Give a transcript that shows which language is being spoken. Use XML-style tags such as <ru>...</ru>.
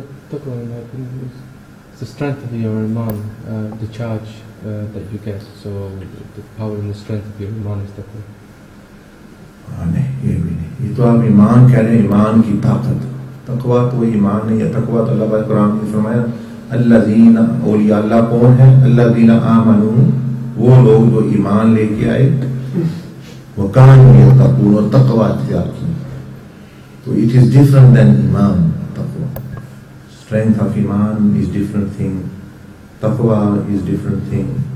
<en>Taqwa, in my opinion, is the strength of your iman, the charge that you get. So the power and the strength of your iman is taqwa.</en> <ur>نہیں، یہ بھی نہیں. یہ تو آپ ایمان کہہ رہے ہیں، ایمان کی طاقت. تقویٰ تو ایمان نہیں ہے. تقویٰ تو اللہ پاک قرآن نے فرمایا الذین، اولیاء اللہ کون ہیں؟ الذین آمنوا، وہ لوگ جو ایمان لے کے آئے، وکانوا یتقون، اور تقویٰ اختیار کی. تو</ur> <en>it is different than ایمان. Strength of iman is different thing. Taqwa is different thing.</en>